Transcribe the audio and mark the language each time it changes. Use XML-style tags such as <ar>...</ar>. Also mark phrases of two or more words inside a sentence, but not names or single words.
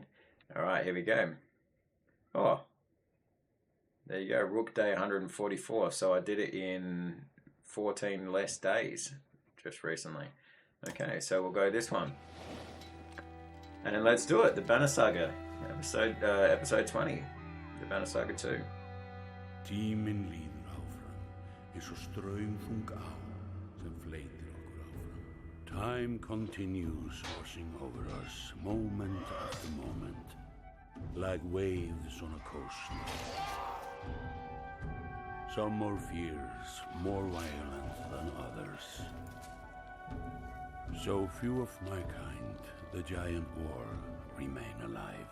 <en>All right, here we go. Oh, there you go. Rook day 144. So I did it in 14 less days just recently. Okay, so we'll go this one. And let's do it. The Banner Saga, episode 20. The Banner Saga 2.</en> <is>Tíminn líður áfram, eins og straumþung á sem fleytir okkur áfram.</is> <en>Time continues washing over us, moment after moment, like waves on a coast. Some more fierce, more violent than others. So few of my kind, the giant war, remain alive.</en>